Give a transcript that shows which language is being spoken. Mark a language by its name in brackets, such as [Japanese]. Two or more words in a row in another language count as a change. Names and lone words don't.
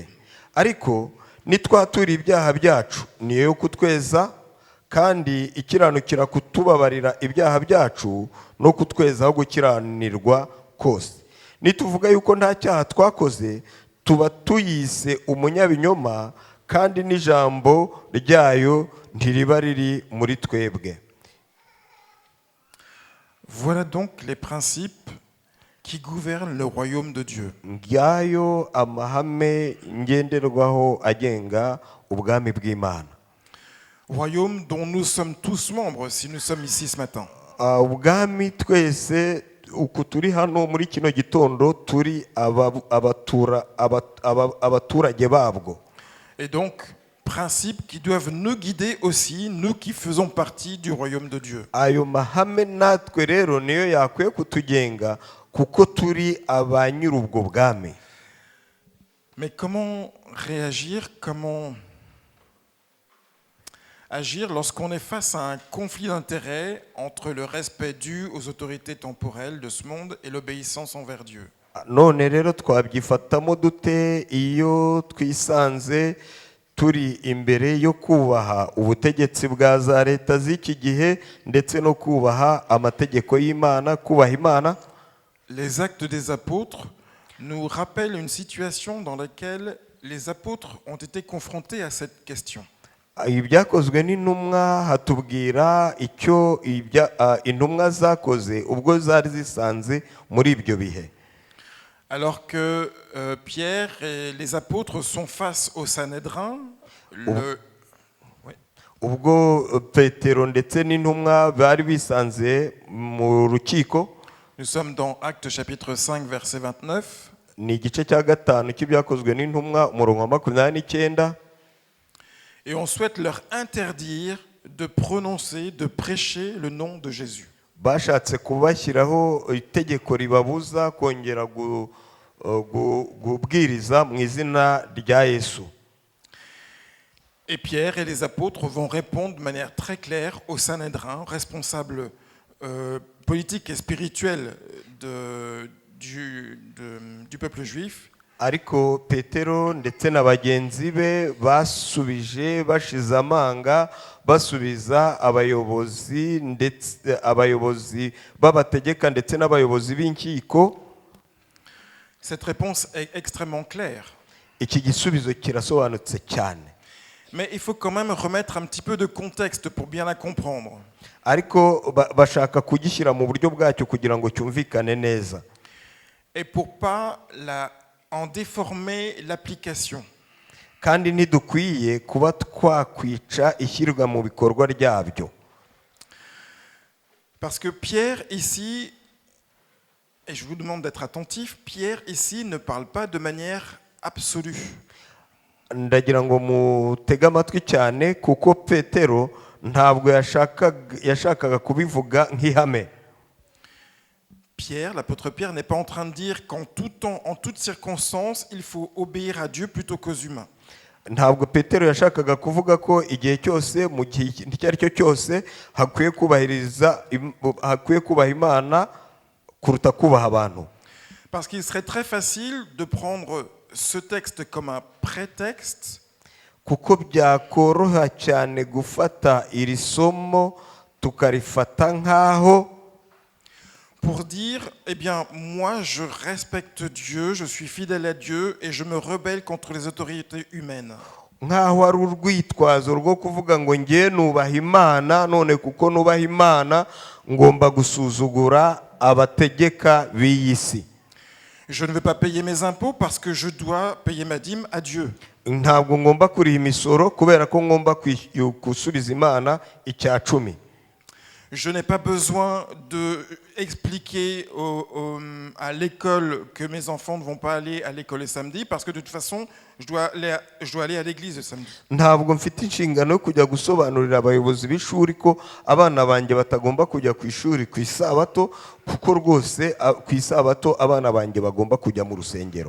[Kinyarwanda] Ariko nitwatura ibyaha byacu niyo yo kutweza, kandi ikiranukira kutubabarira ibyaha byacu no kutwezaho gukiranirwa kose. Nituvuga yuko nta cyaha twakoze, tuba tuyise umunyabinyoma, kandi n'ijambo ryayo ntiriba riri muri twebwe. [French] Voilà donc les principes qui gouvernent le royaume de Dieu. [Kinyarwanda] Ngiyo amahame ngenderwaho agenga ubwami bw'Imana. [French] Royaume dont nous sommes tous membres si nous sommes ici ce matin. [Kinyarwanda] Ubwami twese uku turi hano muri kino gitondo turi abaturage babwo. [French] Et donc, principes qui doivent nous guider aussi, nous qui faisons partie du royaume de Dieu. [Kinyarwanda] Ayo mahame natwe rero niyo yakwiye kutugenga kuko turi abanyurubwo bwami. [French] Mais comment réagir, comment agir lorsqu'on est face à un conflit d'intérêts entre le respect dû aux autorités temporelles de ce monde et l'obéissance envers Dieu? [Kinyarwanda] None rero twabyifatamo dute iyo twisanze turi imbere yo kubaha ubutegetsi bwa za leta z'iki gihe ndetse no kubaha amategeko y'Imana, kubaha Imana? [French] Les actes des apôtres nous rappellent une situation dans laquelle les apôtres ont été confrontés à cette question. [Kinyarwanda] Ibyakozwe n'intumwa hatubwira icyo intumwa zakoze ubwo zari zisanze muri ibyo bihe. [French] Alors que Pierre et les apôtres sont face au Sanhédrin, [Kinyarwanda] ubwo Petero ndetse n'intumwa bari bisanze mu rukiko. [French] Nous sommes dans Actes chapitre 5 verset 29. [Kinyarwanda] Ni igice cya 5 cy'ibyakozwe n'intumwa umurongo wa 29. [French] Et on souhaite leur interdire de prononcer, de prêcher le nom de Jésus. [Kinyarwanda] Bashatse kubashyiraho itegeko ribabuza kongera kubwiriza mu izina rya Yesu. [French] Et Pierre et les apôtres vont répondre de manière très claire au Sanhédrin, responsable politique et spirituel du peuple juif. [Kinyarwanda] Ariko Petero ndetse na bagenzi be basubije bashize amanga basubiza abayobozi babategeka ndetse n'abayobozi b'inkiko. [French] Cette réponse est extrêmement claire. [Kinyarwanda] Iki gisubizo kirasobanutse cyane. [French] Mais il faut quand même remettre un petit peu de contexte pour bien la comprendre. [Kinyarwanda] Ariko bashaka kugishyira mu buryo bwacyo kugira ngo cyumvikane neza. [French] Et pour pas en déformer l'application. [Kinyarwanda] Kandi ntidukwiye kuba twakwica ishyirwa mu bikorwa ryabyo. [French] Parce que Pierre ici, et je vous demande d'être attentif, Pierre ici ne parle pas de manière absolue. [Kinyarwanda] Ndagira ngo mutege amatwi cyane kuko Petero ntabwo yashakaga kubivuga nk'ihame. [French] Pierre, l'apôtre Pierre n'est pas en train de dire qu'en tout temps, en toutes circonstances, il faut obéir à Dieu plutôt qu'aux humains. [Kinyarwanda] Ntabwo Petero yashakaga kuvuga ko igihe cyose mu gihe icyo ari cyo cyose hakwiye kubaha Imana kuruta kubaha abantu. [French] Parce qu'il serait très facile de prendre ce texte comme un prétexte [Kinyarwanda] kuko byakoroha cyane gufata iri somo tukarifata nk'aho [French] pour dire, eh bien, moi, je respecte Dieu, je suis fidèle à Dieu et je me rebelle contre les autorités humaines. [Kinyarwanda] Nk'aho ari urwitwazo rwo kuvuga ngo ngiye nubaha Imana, none kuko nubaha Imana ngomba gusuzugura abategeka b'iyi si. [French] Je ne veux pas payer mes impôts parce que je dois payer ma dîme à Dieu. [Kinyarwanda] Ntabwo ngomba kuriha imisoro kubera ko ngomba gusubiza Imana icya 10. [French] Je n'ai pas besoin d'expliquer à l'école que mes enfants ne vont pas aller à l'école le samedi parce que de toute façon, je dois aller à l'église le samedi. [Kinyarwanda] Ntabwo mfite inshingano yo kujya gusobanurira abayobozi b'ishuri ko abana banjye batagomba kujya ku ishuri ku isabato kuko rwose ku isabato abana banjye bagomba kujya mu rusengero.